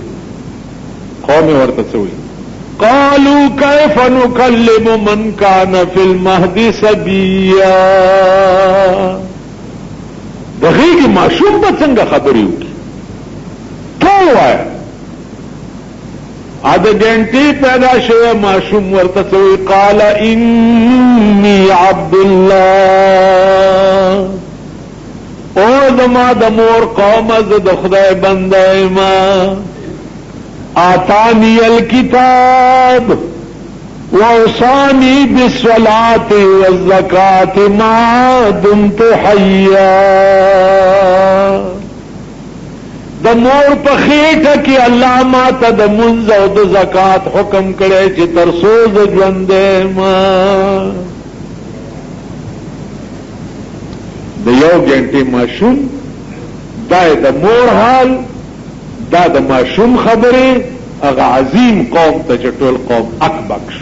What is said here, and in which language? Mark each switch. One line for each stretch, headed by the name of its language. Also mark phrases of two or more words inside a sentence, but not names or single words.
Pashto: قوم ورته څه وایي
Arabic: قالوا کیف نکلم من کان فی المهد صبیا.
Pashto: د غېږې ماشوم به څنګه خبرې وکړي ته ووایه. اد ګنټې پیدا شوی ماشوم ورته څه وایي
Arabic: قال انی عبد الله
Pashto: او زما د مور قوم زه د خدای بنده
Arabic: ما آتانی الکتاب وأوصاني بالصلاة والزكاة ما دمت حيا.
Pashto: د مور په خېټه کې الله ما ته د منځ او د زکات حکم کړی چې تر څو زه ژوندی ما. د یو ګنټې ماشوم دا د مور حال، دا د ماشوم خبرې هغه عظیم قوم ته چې ټول قوم اکبک شو.